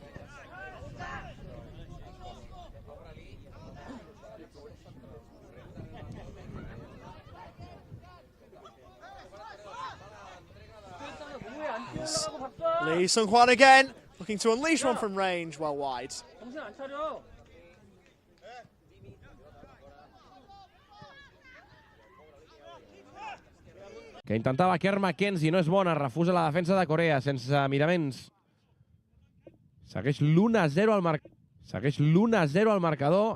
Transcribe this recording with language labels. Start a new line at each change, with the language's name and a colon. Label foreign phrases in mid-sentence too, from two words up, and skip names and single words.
English: Lee Sung-hwan again. Looking to unleash one from range, well wide.
Catalan: Que intentava Kerr McKenzie, no és bona, refusa la defensa de Corea, sense miraments. Segueix l'1-0 al marcador.